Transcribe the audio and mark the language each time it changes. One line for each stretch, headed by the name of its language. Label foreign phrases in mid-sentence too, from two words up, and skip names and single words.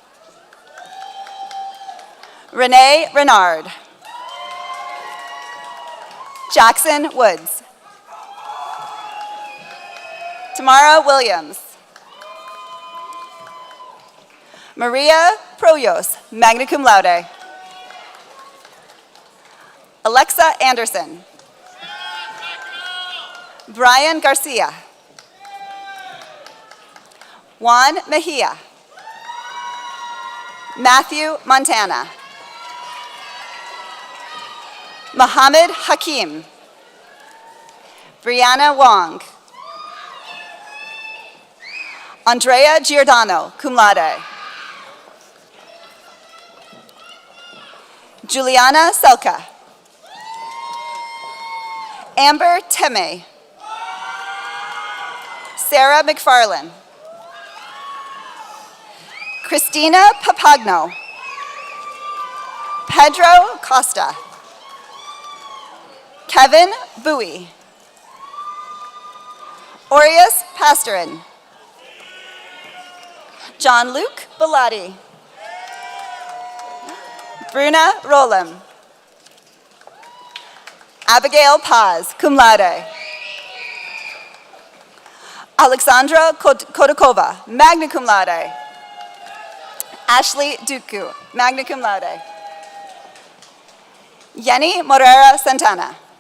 English: Renee Renard. Jackson Woods. Tamara Williams. Maria Proyos,
Latin: magna cum laude.
English: Alexa Anderson. Brian Garcia. Juan Mejia. Matthew Montana. Mohammed Hakim. Brianna Wong. Andrea Giordano,
Latin: cum laude.
English: Juliana Selka. Amber Teme. Sarah McFarlane. Christina Papagno. Pedro Costa. Kevin Bowie. Aureus Pastorin. John Luke Bellotti. Bruna Rollem. Abigail Paz,
Latin: cum laude.
English: Alexandra Kodakova,
Latin: magna cum laude.
English: Ashley Duku,
Latin: magna cum laude.
English: Yenny Morera Santana.